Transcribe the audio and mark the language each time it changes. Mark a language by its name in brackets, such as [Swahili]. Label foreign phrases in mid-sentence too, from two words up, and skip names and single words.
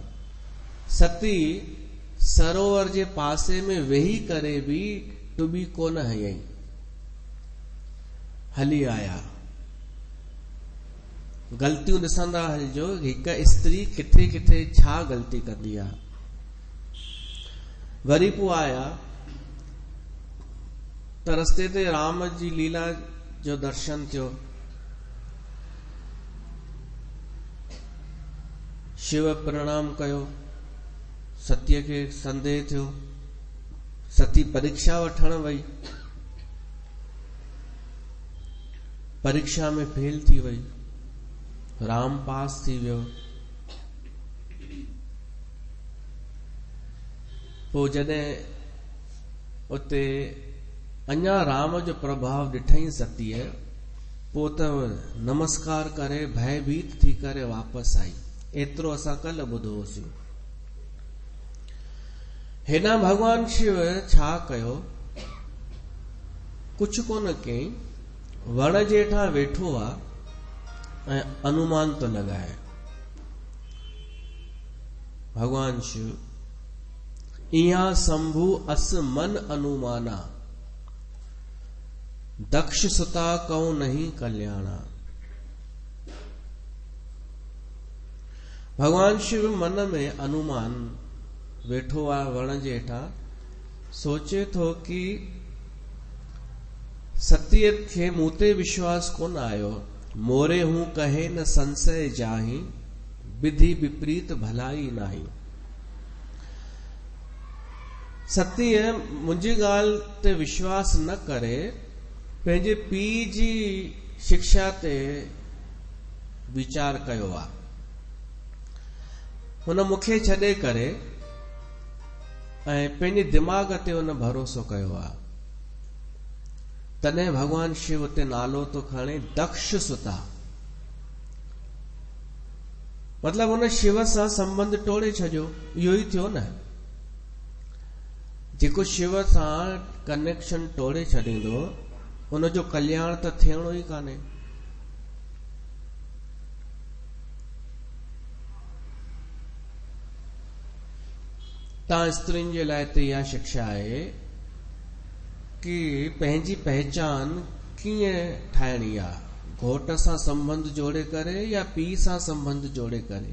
[Sindhi] सती सरोवर जे पासे में वेही करे बि टुॿी कोन हयईं, हली आया। ग़लतियूं ॾिसंदा हलिजो, हिकु स्त्री किथे किथे छा ग़लती कंदी आहे। वरी पोइ आया त रस्ते ते राम जी लीला जो दर्शन थियो। शिव प्रणाम कयो, सतीअ खे संदेह थियो। सती परीक्षा वठण वई, परीक्षा में फेल थी वई, राम पास थी वियो। पोइ जॾहिं उते अञा राम जो प्रभाव ॾिठई सतीअ, पोइ त नमस्कार करे भयभीत थी करे वापसि आई। एतिरो असां कल्ह ॿुधो होसीं। हिन भगवान शिव छा कयो? कुझु कोन कयईं, वण जे हेठां वेठो आहे ऐं अनुमान तो लॻाए। भगवान शिव इहा [Awadhi] शंभु अस मन अनुमाना, दक्ष सुता कऊं नहीं कल्याणा। [Sindhi] भगवान शिव मन में अनुमान वेठो आहे वण जे हेठां, सोचे थो कि सतीअ खे मूं ते विश्वास कोन आयो। [Awadhi] मोरे हूं कहे न संशय जाही, विधि विपरीत भलाई नाही। [Sindhi] सतीअ मुंहिंजी ॻाल्हि ते विश्वास न करे पंहिंजे पीउ जी शिक्षा ते वीचार कयो आहे। हुन मूंखे छॾे करे ऐं पंहिंजे दिमाग़ ते हुन भरोसो कयो आहे। तॾहिं भगवान शिव उते नालो तो खणे [Awadhi] दक्ष सुता। [Sindhi] मतलब हुन शिव सां संबंध तोड़े छॾियो। इहो ई थियो न, जेको शिव सां कनेक्शन तोड़े छॾींदो हुनजो कल्याण त थियणो ई कान्हे। तव्हां स्त्रियुनि जे लाइ त इहा शिक्षा आहे कि पंहिंजी पहचान कीअं ठाहिणी आहे, घोट सां संबंध जोड़े करे या पीउ सां संबंध जोड़े करे।